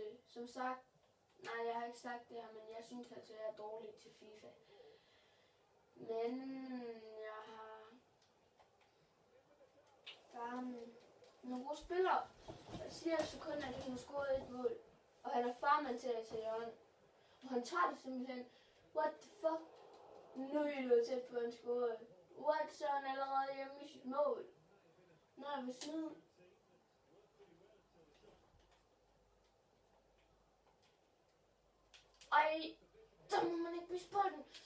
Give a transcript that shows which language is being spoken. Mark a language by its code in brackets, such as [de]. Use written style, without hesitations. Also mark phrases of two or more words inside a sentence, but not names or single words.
[da] Som sagt, nej, jeg har ikke sagt det her, men jeg synes altså, jeg er dårlig til FIFA. Men jeg har nogle gode spillere. Jeg siger så kun, at han har scoret et mål. Og han er farmand til at tage hjørne. Og han tager det simpelthen. [en] What the fuck? [da] Nu er det jo tæt på en score. What, så er han allerede hjemme i sit mål. Nej, ved siden. Ej, der må man ikke miste bolden.